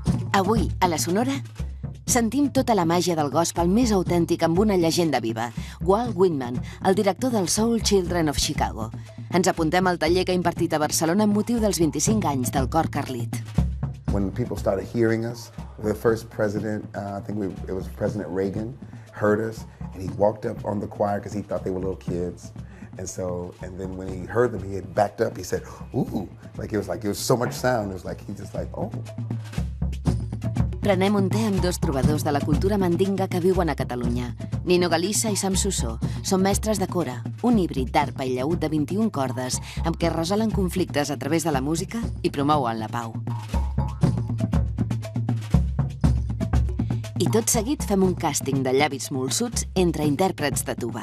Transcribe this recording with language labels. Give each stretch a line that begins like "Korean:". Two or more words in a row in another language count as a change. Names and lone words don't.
Catalan: Avui, a la Sonora, sentim tota la màgia del gospel més autèntic amb una llegenda viva, Walt Whitman, el director del Soul Children of Chicago. Ens apuntem al taller que ha impartit a Barcelona amb motiu dels 25 anys del cor Carlit.
English: When people started hearing us, the first president, it was President Reagan, heard us, and he walked up on the choir because he thought they were little kids. And then when he heard them, he had backed up. He said, "Ooh!" It was so much sound. It was like he just "Oh."
Catalan: Prenem un té amb dos trobadors de la cultura mandinga que viuen a Catalunya. Nino Galissa i Sam Sussó són mestres de cora, un híbrid d'arpa i llaüt de 21 cordes amb què resolen conflictes a través de la música i promouen la pau. I tot seguit fem un càsting de llavis molsuts entre intèrprets de tuba.